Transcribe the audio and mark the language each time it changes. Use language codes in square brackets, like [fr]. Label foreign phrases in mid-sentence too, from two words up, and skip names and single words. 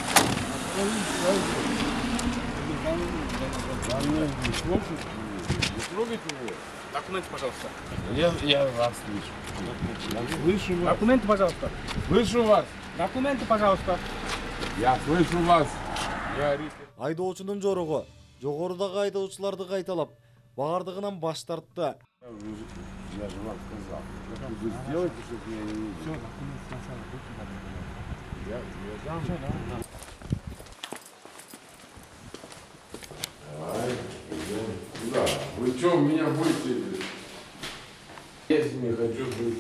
[ru] Не трогайте его. Документы, пожалуйста. Я вас слышу. Я слышу вас. Документы, пожалуйста. Слышу вас. Документы, пожалуйста. Я слышу вас. Я орите. [ky] Айдоочунун жоругу жогорудагы айдоочуларды кайталап, баардыгынан баш тартты. [ru] Я же вам сказал. Вы сделайте, чтобы я не видел. Все, документы сначала будьте добры. Я дам. Все, да. Куда? Вы что, меня будете? не хочу дуть.